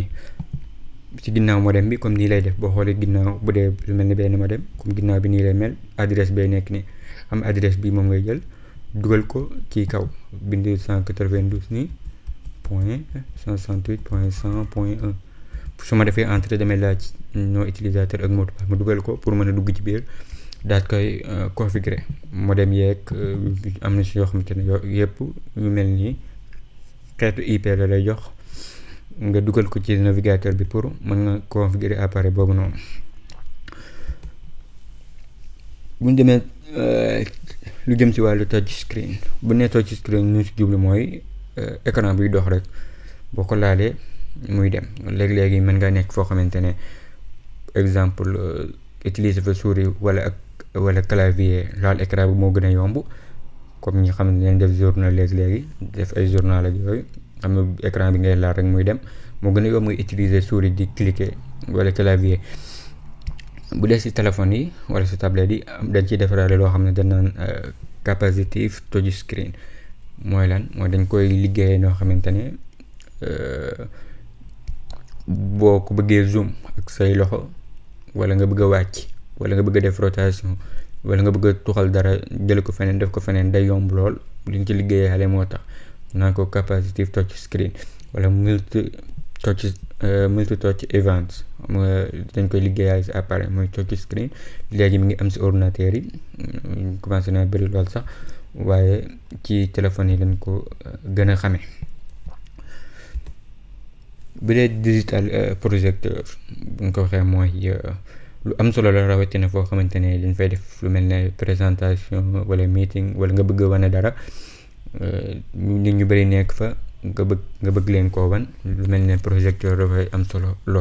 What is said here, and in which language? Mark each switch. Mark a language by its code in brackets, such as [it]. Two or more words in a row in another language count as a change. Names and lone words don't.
[wo] ci ginnaaw modem bi comme nii lay def boo xoolee ginnaaw bu dee lu mel ni benn modem comme ginnaaw bi nii lay mel adresse bay nekk ni am adresse bi moom ngay jël dugal ko ci kaw bind 192 nii point 168 point 100 point 1 su ma defee entrée damay laaj [fr] nom utilisateur [wo] ak [fr] mot de passe [wo] ma dugal ko pour mën a dugg ci biir daal koy configurer modem yeeg am na si yoo xamante ne yëpp yu mel nii xeetu IP la lay jox nga dugal ko ci navigateur bi pour mën nga [fr] configurer appareil [wo] boobu noonu bu ñu demee lu jëm ci wàllu [en] touch screen [wo] bu nee [en] touch screen [wo] ñu ci jublu mooy écran buy dox rek boo ko laalee muy dem léegi-léegi mën nga nekk foo xamante ne exemple utiliser fa souris wala clavier laal écran bi moo gën a yomb comme ñi xam ne leen def journal léegi def ay journal ak yooyu xam nga écran bi ngay laal rek muy dem moo gën a yomb muy [fr] utiliser souris [wo] di cliquer wala clavier bu dee si téléphone yi wala si tablette yi dañ ciy defaraale loo xam ne dañ naan [en] capacitive touch screen [wo] mooy lan mooy dañ koy liggéeyee noo xamante ne boo ko bëggee zoom ak say loxo wala nga bëgg a wàcc wala nga bëgg a def rotation wala nga bëgg a tuxal dara jële ko feneen def ko feneen day yomb lool liñ ci liggéeyee xale moo tax naan ko [en] capacitive touch screen [wo] wala [en] multi touch events [wo] dañ koy liggéeyaale si appareil mooy [en] touch screen [wo] léegi mi ngi am si ordinateur yi commencé na bëri lool sax waaye ci téléphone yi lañ ko gën a xamee. bu dee digital projecteur bu nga ko waxee mooy lu am solo la rawatina foo xamante ne dañ fay def lu mel ne présentation wala meeting wala nga bëgg a wane dara nit ñu bëri nekk fa nga bëgg leen koo wan lu mel ne projecteur dafay am solo lool.